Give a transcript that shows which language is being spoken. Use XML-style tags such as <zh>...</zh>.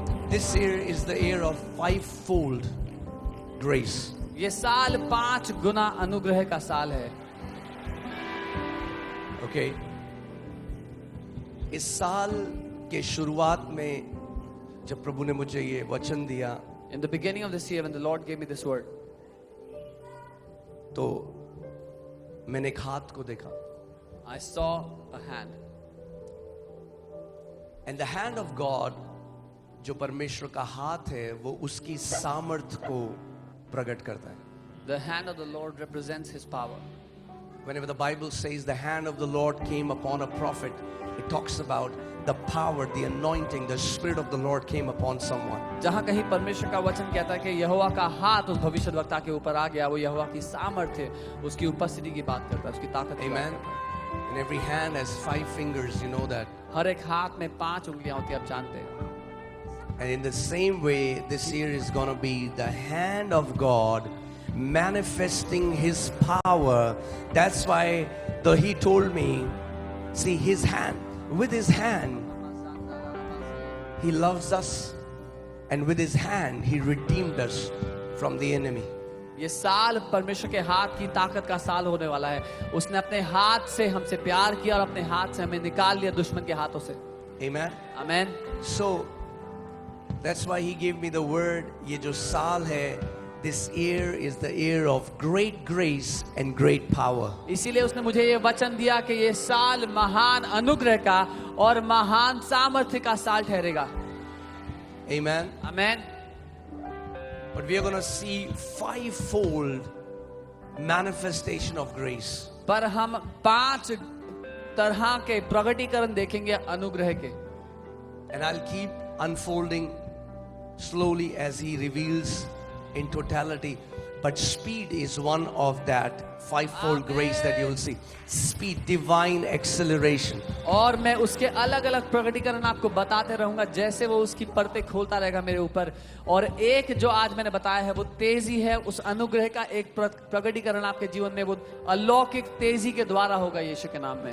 <en>this year is the year of fivefold grace.</en> <hi>ये साल 5 गुना अनुग्रह का साल है।</hi> <en>Okay?</en> <hi>इस साल के शुरुआत में जब प्रभु ने मुझे ये वचन दिया,</hi> <en>In the beginning of this year, when the Lord gave me this word,</en> <hi>तो मैंने एक हाथ को देखा.</hi> <en>I saw a hand. And the hand of God,</en> <hi>जो परमेश्वर का हाथ है, वो उसकी सामर्थ को प्रकट करता है.</hi> <en>The hand of the Lord represents His power. Whenever the Bible says the hand of the Lord came upon a prophet, it talks about the power, the anointing, the Spirit of the Lord came upon someone.</en> <hi>जहाँ कहीं परमेश्वर का वचन कहता है कि यहोवा का हाथ उस भविष्यद्वक्ता के ऊपर आ गया, वो यहोवा की सामर्थ्य, उसकी उपस्थिति की बात करता है, उसकी ताकत की बात</hi> <en>Amen.</en> <hi>करता है।</hi> <en>And every hand has 5 fingers, you know that.</en> <hi>हर एक हाथ में 5 उंगलियां होती है, आप जानते हैं।</hi> <en>And in the same way, this year is going to be the hand of God manifesting His power. That's why He told me, see, His hand, with His hand, He loves us. And with His hand, He redeemed us from the enemy.</en> <hi>ये साल परमेश्वर के हाथ की ताकत का साल होने वाला है. उसने अपने हाथ से हमसे प्यार किया और अपने हाथ से हमें निकाल लिया दुश्मन के हाथों से.</hi> <en>Amen.</en> <hi>Amen.</hi> <en>So that's why He gave me the word.</en> <hi>ये जो साल है,</hi> <en>this year is the year of great grace and great power.</en> <hi>इसीलिए उसने मुझे ये वचन दिया कि ये साल महान अनुग्रह का और महान सामर्थ्य का साल ठहरेगा.</hi> <en>Amen.</en> <hi>Amen.</hi> <en>But we are going to see fivefold manifestation of grace.</en> <hi>पर हम 5 तरह के प्रगटीकरण देखेंगे अनुग्रह के.</hi> <en>And I'll keep unfolding slowly as He reveals in totality. But speed is one of that fivefold grace that you'll see. Speed, divine acceleration.</en> <hi>और मैं उसके अलग अलग प्रगटीकरण आपको बताते रहूंगा जैसे वो उसकी परतें खोलता रहेगा मेरे ऊपर. और एक जो आज मैंने बताया है वो तेजी है. उस अनुग्रह का एक प्रगटीकरण आपके जीवन में वो अलौकिक तेजी के द्वारा होगा यीशु के नाम में.</hi>